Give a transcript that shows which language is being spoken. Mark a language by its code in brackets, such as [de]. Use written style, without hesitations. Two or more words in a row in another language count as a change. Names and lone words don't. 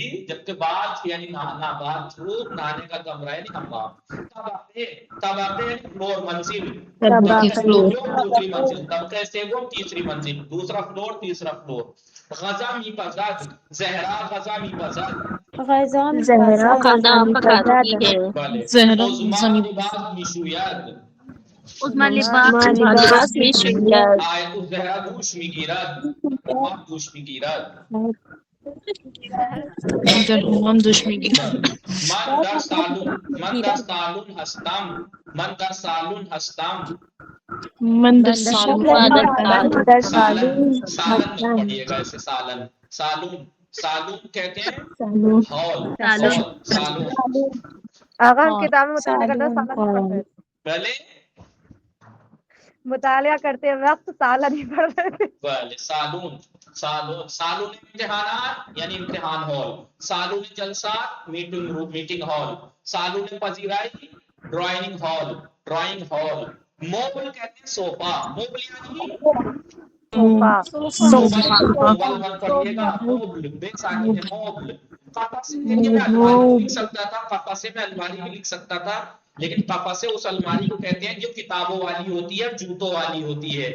[ur] جبکہ باتھ یعنی نہانا, باتھ روم نہانے کا کمرہ یعنی حمام. طبقے یعنی فلور, منزل, دوسری منزل, [fa] طبقے سیوم [ur] تیسری منزل, دوسرا فلور تیسرا فلور. [fa] غزہ می پزد, زہرا غزہ می پزد, [ur] خدا آپ کا قاضی ہے. [fa] عظما لباس می شوید, عظما لباس لباس می شوید, آیت الزہرا دوش می گیرد, حمام دوش می گیرد. من در سالون هستم, من در سالون هستم, [ur] سالن مت پڑھیے گا ایسے, سالن, سالون کہتے ہیں ہال, سالون. آقا ہم کتاب مطالعہ کرتے ہیں سالن نہیں پڑھتے, پہلے مطالعہ کرتے وقت سالن نہیں پڑھتے. بلے [fa] سالون امتحانات [ur] یعنی امتحان ہال, [fa] سالون جلسات [ur] میٹنگ ہال, [fa] سالون پذیرائی [ur] ڈرائنگ ہال, موبل کہتے ہیں صوفہ, موبل یعنی موبل مت پڑھیے گا, موبل بے ساکن ہے, موبل. قفا سے دیکھیے میں الماری بھی لکھ سکتا تھا, قفا سے میں الماری بھی لکھ سکتا تھا, لیکن قفا سے اس الماری کو کہتے ہیں جو کتابوں والی ہوتی ہے, جوتوں والی ہوتی ہے.